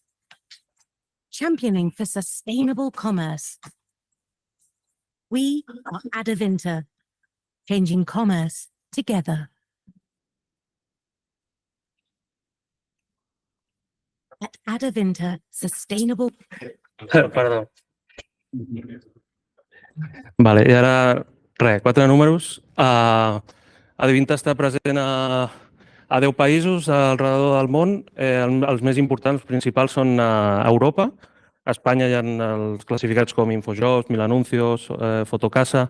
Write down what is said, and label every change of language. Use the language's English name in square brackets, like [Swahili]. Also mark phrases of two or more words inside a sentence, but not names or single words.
[English] Championing for sustainable commerce. We are Adevinta, changing commerce together. At Adevinta, sustainable... [Catalan] Perdó. Vale, i ara, 4 números. Adevinta està present a 10 països al redador del món. Els més importants, principals, són a Europa. A Espanya hi ha els classificats com Infojobs, Milanuncios, Fotocasa.